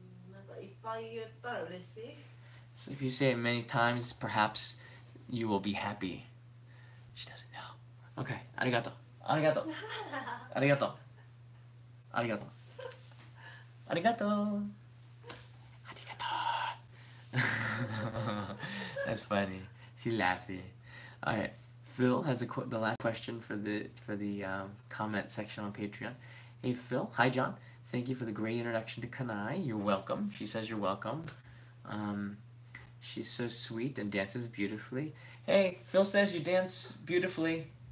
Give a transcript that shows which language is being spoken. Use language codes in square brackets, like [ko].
[ja] なんかいっぱい言ったら嬉しい [en] So if you say it many times, perhaps you will be happy. She doesn't know. Okay, [ja] ありがとうありがとうありがとうありがとうありがとうありがとう [en] That's funny. She's laughing. All right, Phil has the last question for the comment section on Patreon. Hey Phil, hi John. Thank you for the great introduction to Kanai. You're welcome. She says you're welcome. She's so sweet and dances beautifully. Hey, Phil says you dance beautifully.